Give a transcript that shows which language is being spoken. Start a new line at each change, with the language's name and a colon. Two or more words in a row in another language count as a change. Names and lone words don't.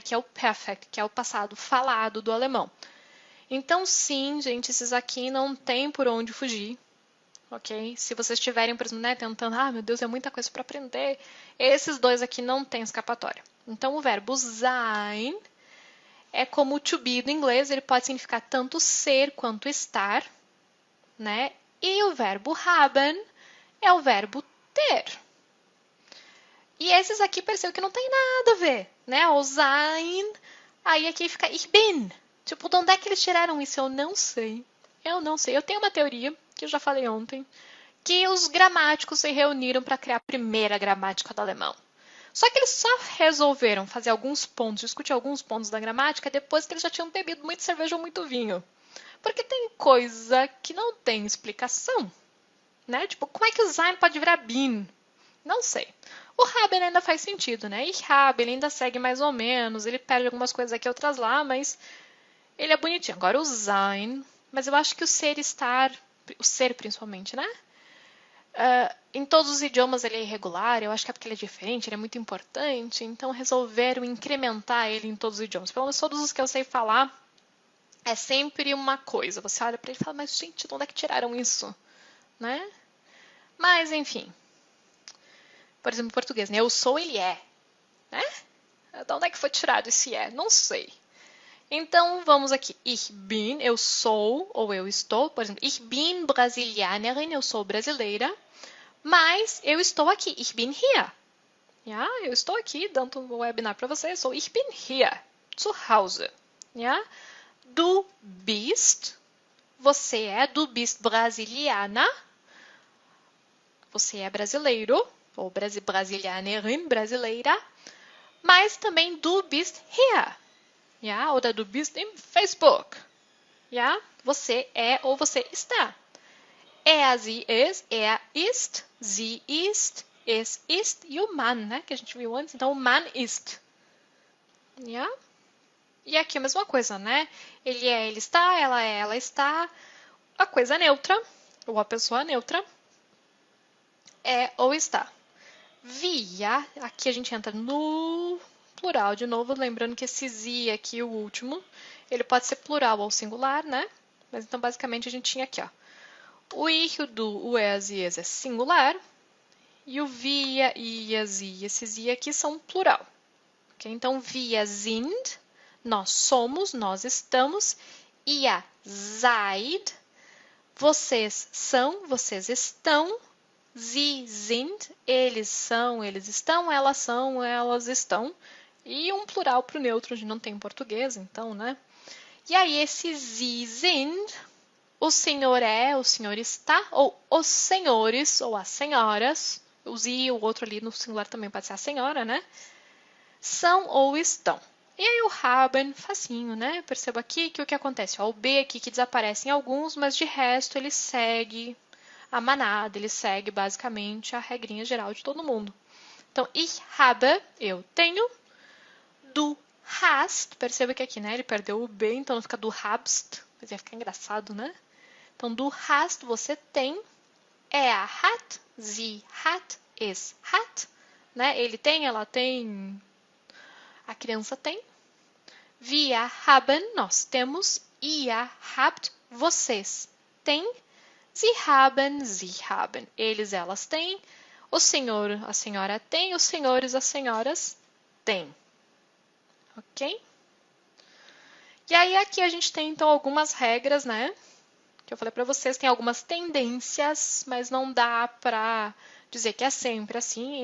Portuguese: Que é o perfect, que é o passado falado do alemão. Então, sim, gente, esses aqui não tem por onde fugir. Ok? Se vocês estiverem, por exemplo, né, tentando, meu Deus, é muita coisa para aprender, esses dois aqui não tem escapatória. Então, o verbo sein é como o
English: to be
Portuguese: do inglês, ele pode significar tanto ser quanto estar, né? E o verbo haben é o verbo ter. E esses aqui percebam que não tem nada a ver, né? O sein, aí aqui fica
German: ich bin.
Portuguese: Tipo, de onde é que eles tiraram isso? Eu não sei. Eu não sei. Eu tenho uma teoria, que eu já falei ontem, que os gramáticos se reuniram para criar a primeira gramática do alemão. Só que eles só resolveram fazer alguns pontos, discutir alguns pontos da gramática depois que eles já tinham bebido muito cerveja ou muito vinho. Porque tem coisa que não tem explicação, né? Tipo, como é que o sein pode virar bin? Não sei. O haben ainda faz sentido, né?
German: Ich habe,
Portuguese: ele ainda segue mais ou menos, ele perde algumas coisas aqui, outras lá, mas ele é bonitinho. Agora o sein, mas eu acho que o ser estar, o ser principalmente, né? Em todos os idiomas ele é irregular, eu acho que é porque ele é diferente, ele é muito importante, então resolveram incrementar ele em todos os idiomas. Pelo menos todos os que eu sei falar, é sempre uma coisa. Você olha para ele e fala, mas gente, de onde é que tiraram isso? Né? Mas, enfim. Por exemplo, em português, né? Eu sou, ele é. Né? De onde é que foi tirado esse é? Não sei. Então, vamos aqui.
German: Ich bin,
Portuguese: eu sou, ou eu estou. Por exemplo,
German: ich bin Brasilianerin,
Portuguese: eu sou brasileira. Mas eu estou aqui.
German: Ich bin hier. Ja,
Portuguese: eu estou aqui dando um webinar para vocês.
German: So, ich bin hier. Zu Hause. Ja? Du bist.
Portuguese: Você é.
German: Du bist Brasiliana.
Portuguese: Você é brasileiro. Ou Brasilianerin, brasileira. Mas também
German: du bist hier. Ja? Oder du bist im Facebook. Ja?
Portuguese: Você é ou você está.
German: Er, sie, es, er ist, sie ist, es ist
Portuguese: e o man, né? Que a gente viu antes. Então, o man ist. Yeah? E aqui a mesma coisa, né? Ele é, ele está, ela é, ela está. A coisa neutra, ou a pessoa neutra, é ou está. Via, aqui a gente entra no plural. De novo, lembrando que esse Z aqui, o último, ele pode ser plural ou singular, né? Mas então, basicamente, a gente tinha aqui, ó. O I, o du, o es e es é singular. E o
German: wir, ihr, sie,
Portuguese: esses I aqui são plural. Okay? Então,
German: wir sind,
Portuguese: nós somos, nós estamos.
German: Ihr seid,
Portuguese: vocês são, vocês estão.
German: Sie sind,
Portuguese: eles são, eles estão. Elas são, elas estão. E um plural para o neutro, a gente não tem em português, então, né? E aí, esse
German: Sie sind,
Portuguese: o senhor é, o senhor está, ou os senhores, ou as senhoras, o Sie, o outro ali no singular também pode ser a senhora, né? São ou estão. E aí o haben, facinho, né? Perceba aqui que o que acontece? Ó, o B aqui que desaparece em alguns, mas de resto ele segue a manada, ele segue basicamente a regrinha geral de todo mundo. Então,
German: ich habe,
Portuguese: eu tenho.
German: Du hast,
Portuguese: perceba que aqui, né? Ele perdeu o B, então fica
German: du habst,
Portuguese: mas ia ficar engraçado, né? Então,
German: du hast,
Portuguese: você tem.
German: Er hat, sie hat, es hat,
Portuguese: né? Ele tem, ela tem, a criança tem.
German: Wir haben,
Portuguese: nós temos.
German: Ihr habt,
Portuguese: vocês têm.
German: Sie haben,
Portuguese: eles, elas têm. O senhor, a senhora tem. Os senhores, as senhoras têm. Ok? E aí aqui a gente tem então algumas regras, né? Que eu falei para vocês, tem algumas tendências, mas não dá para dizer que é sempre assim.